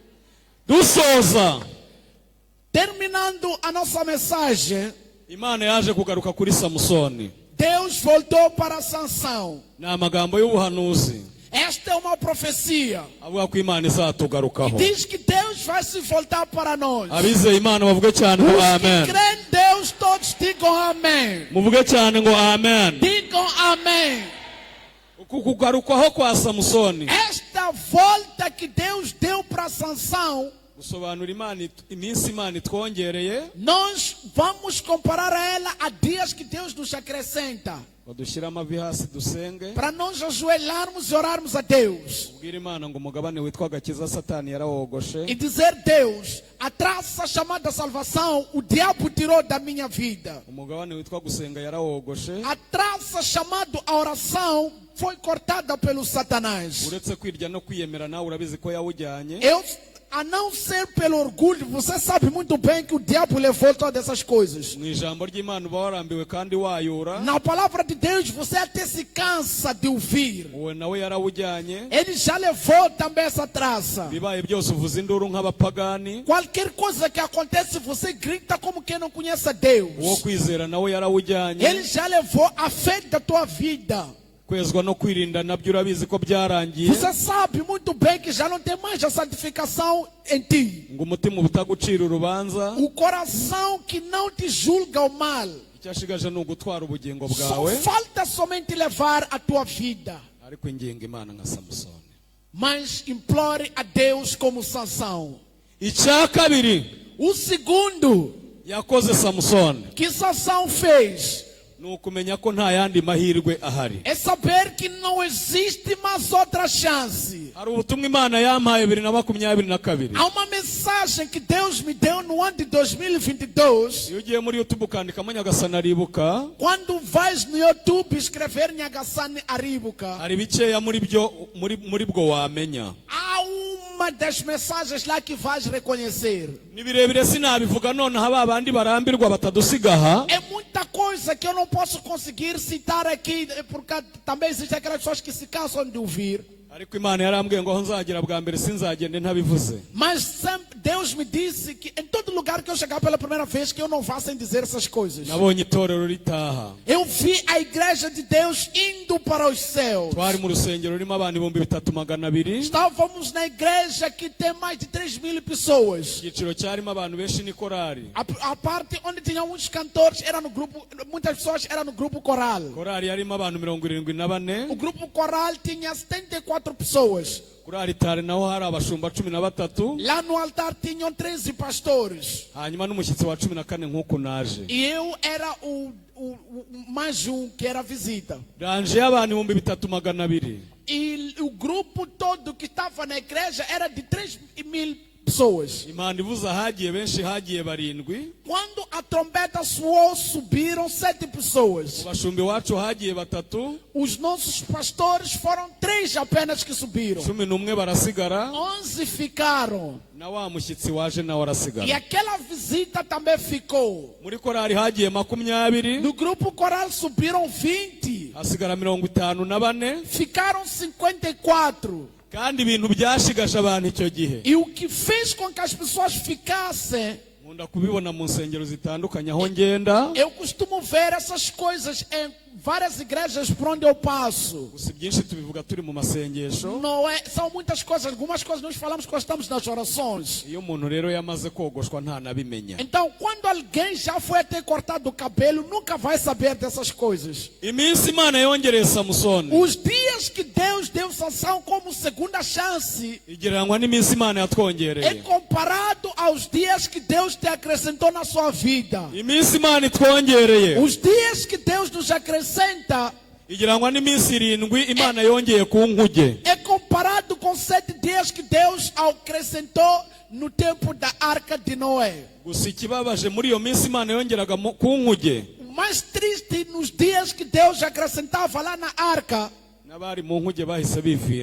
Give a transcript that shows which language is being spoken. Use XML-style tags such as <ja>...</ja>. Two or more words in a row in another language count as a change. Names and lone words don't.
<rw>Dusoza,</rw> <pt>Terminando a nossa mensagem,</pt> <rw>Imana yaje kugaruka kuri Samusoni.</rw> <pt>Deus voltou para Sansão.</pt> <rw>Ni amagambo y'ubuhanuzi.</rw> <pt>Esta é uma profecia.</pt> <rw>avuga ko imana izatugarukaho.</rw> <pt>Diz que Deus vai se voltar para nós.</pt> <rw>Abizeye imana bavuge cyane ngo</rw> <pt>Os amen. que creem em Deus, todos digam amém.</pt> <rw>Muvuge cyane ngo amen.</rw> <pt>Digam amém.</pt> <rw>Uku kugarukwaho kwa Samusoni</rw> <pt>Esta volta que Deus deu para Sansão,</pt> <rw>gusobanura iminsi imana itwongereye,</rw> <pt>nós vamos comparar a ela a dias que Deus nos acrescenta.</pt> <rw>ngo dushyire amavi hasi dusenge,</rw> <pt>Para nós ajoelharmos e orarmos a Deus.</pt> <rw>ubwire imana ngo umugabane witwa agakiza Satani yarawogoshe,</rw> <pt>E dizer, Deus, a traça chamada salvação, o diabo tirou da minha vida.</pt> <rw>umugabane witwa gusenga yarawogoshe,</rw> <pt>A traça chamada a oração foi cortada pelo Satanás.</pt> <rw>uretse kwirya no kwiyemera nawe urabizi ko yawujyanye.</rw> <pt>A não ser pelo orgulho, você sabe muito bem que o diabo levou todas essas coisas.</pt> <rw>Mu ijambo ry'Imana uba warambiwe kandi wayura,</rw> <pt>Na palavra de Deus, você até se cansa de ouvir.</pt> <rw>uwe nawe yarawujyanye.</rw> <pt>Ele já levou também essa traça.</pt> <rw>Bibaye byose uvuza induru nk'abapagani,</rw> <pt>Qualquer coisa que acontece, você grita como quem não conhece a</pt> <rw>uwo</rw> <pt>Deus.</pt> <rw>kwizera nawe yarawujyanye.</rw> <pt>Ele já levou a fé da tua vida.</pt> <rw>Kwezwa no kwirinda nabyo urabizi ko byarangiye,</rw> <pt>Você sabe muito bem que já não tem mais a santificação em ti.</pt> <rw>ngo umutima ubutagucira urubanza,</rw> <pt>O coração que não te julga o mal.</pt> <rw>icyashigaje ni ugutwara ubugingo</rw> <pt>Só</pt> <rw>bwawe.</rw> <pt>falta somente levar a tua vida.</pt> <rw>Ariko inginga imana nka Samusoni.</rw> <pt>Mas implore a Deus como Sansão.</pt> <rw>Icya kabiri</rw> <pt>O segundo</pt> <rw>yakoze Samusoni</rw> <pt>que Sansão fez</pt> <rw>ni ukumenya ko nta yandi mahirwe ahari.</rw> <pt>é saber que não existe mais outra chance.</pt> <rw>Hari ubutumwa imana yampaye 2022.</rw> <pt>Há uma mensagem que Deus me deu no ano de 2022.</pt> <rw>Iyo ugiye muri YouTube ukandikamo Nyagasani aribuka,</rw> <pt>Quando vais no YouTube escrever Nyagasani Aribuka,</pt> <rw>hari bikeya muri bwo wamenya.</rw> <pt>há uma das mensagens lá que vais reconhecer.</pt> <rw>Ni birebire sinabivuga nonaha ba bandi barambirwa batadusiga aha.</rw> <pt>É muita coisa que eu não posso conseguir citar aqui, porque também existem aquelas pessoas que se cansam de ouvir.</pt> <rw>Ariko imana yarambwiye ngo aho nzagera bwa mbere sinzagende ntabivuze.</rw> <pt>Mas sempre Deus me disse que em todo lugar que eu chegar pela primeira vez, que eu não vá sem dizer essas coisas.</pt> <rw>Nabonye itorero ritaha.</rw> <pt>Eu vi a igreja de Deus indo para os céus.</pt> <rw>Twari mu rusengero rurimo abantu 3,200.</rw> <pt>Estávamos na igreja que tem mais de 3.000 pessoas.</pt> <rw>Igiciro cyarimo abantu benshi ni korari.</rw> <pt>A parte onde tinha muitos cantores era no grupo, muitas pessoas eram no grupo coral.</pt> <rw>Korari yarimo abantu 74.</rw> <pt>O grupo coral tinha 74 pessoas.</pt> <rw>Kuri aritari naho hari abashumba 13.</rw> <pt>Lá no altar tinham 13 pastores.</pt> <rw>Hanyuma n'umushyitsi wa 14 nk'uko naje.</rw> <pt>E eu era o mais um que era visita.</pt> <rw>Ranje y'abantu 3,200.</rw> <pt>E o grupo todo que estava na igreja era de 3.000 pessoas.</pt> <rw>Imana ivuze hagiye benshi hagiye 7.</rw> <pt>Quando a trombeta soou, subiram 7 pessoas.</pt> <rw>Bashumbi wacu hagiye 3.</rw> <pt>Os nossos pastores foram 3 apenas que subiram.</pt> <rw>11 barasigara.</rw> <pt>11 ficaram.</pt> <rw>Na wa mushyitsi waje nawe</rw> <pt>E</pt> <rw>arasigara.</rw> <pt>aquela visita também ficou.</pt> <rw>Muri korari hagiye 20.</rw> <pt>No grupo coral subiram 20.</pt> <rw>Hasigara 54.</rw> <pt>Ficaram 54.</pt> <rw>Kandi ibintu byashigaje abantu icyo gihe.</rw> <pt>E o que fez com que as pessoas ficassem,</pt> <rw>Nkunda kubibona mu nsengero zitandukanye aho ngenda.</rw> <pt>eu costumo ver essas coisas em várias igrejas por onde eu passo.</pt> <rw>Gusa ibyinshi tubivuga turi mu masengesho.</rw> <pt>Não é, são muitas coisas, algumas coisas nós falamos quando estamos nas orações.</pt> <rw>Iyo umuntu rero yamaze kogoshwa ntanabimenya.</rw> <pt>Então, quando alguém já foi até cortado o cabelo, nunca vai saber dessas coisas.</pt> <rw>Iminsi Imana yongereye Samusoni</rw> <pt>Os dias que Deus deu Sansão como segunda chance</pt> <rw>igereranywa n'iminsi Imana</rw> <pt>é</pt> <rw>yatwongereye.</rw> <pt>comparado aos dias que Deus te acrescentou na sua vida.</pt> <rw>Iminsi Imana itwongereye</rw> <pt>Os dias que Deus nos acrescenta</pt> <rw>igereranywa n'iminsi 7 Imana yongeye ku nkuge.</rw> <pt>é comparado com 7 dias que Deus acrescentou no tempo da arca de Noé.</pt> <rw>Gusa ikibabaje muri iyo minsi Imana yongeraga ku nkuge,</rw> <pt>O mais triste nos dias que Deus acrescentava lá na arca,</pt> <rw>n'abari mu nkuge bahise biviramo.</rw>